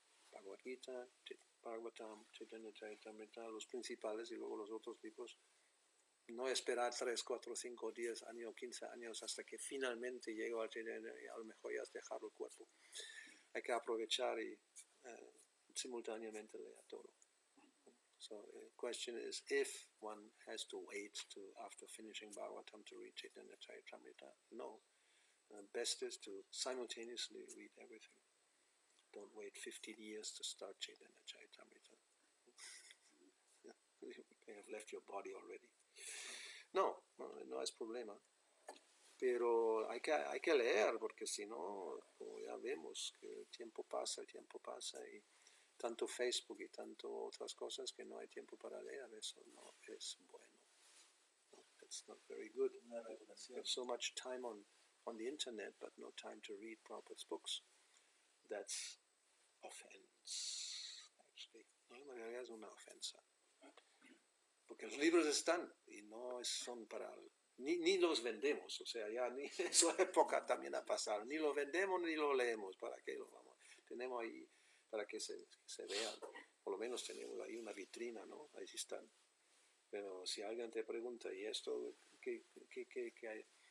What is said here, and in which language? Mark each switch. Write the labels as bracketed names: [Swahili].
[Spanish] Bhagavad Gita, Bhagavatam, Chaitanya Charitamrita, los principales y luego los otros libros. No esperar 3, 4, 5, 10 años, 15 años hasta que finalmente llego al Chaitanya y a lo mejor ya has dejado el cuerpo. Hay que aprovechar y simultáneamente leer todo. [English] So the question is if one has to wait to after finishing Bhagavatam to read Chaitanya Charitamrita. No. Best is to simultaneously read everything. Don't wait 15 years to start Chaitanya Charitamrita. You may have left your body already. [Spanish] No es problema. Pero hay que leer, porque si no, como ya vemos que el tiempo pasa y tanto Facebook y tanto otras cosas que no hay tiempo para leer, eso no es bueno. [English] No, it's not very good. There's so much time on the internet, but no time to read Prabhupada's books. That's offense, actually. [Spanish] No, en realidad es una ofensa. Porque los libros están y no son para... Ni los vendemos, o sea, ya ni esa época también ha pasado. Ni lo vendemos ni lo leemos. ¿Para qué lo vamos? Tenemos ahí para que se vean. Por lo menos tenemos ahí una vitrina, ¿no? Ahí están. Pero si alguien te pregunta, ¿y esto qué hay?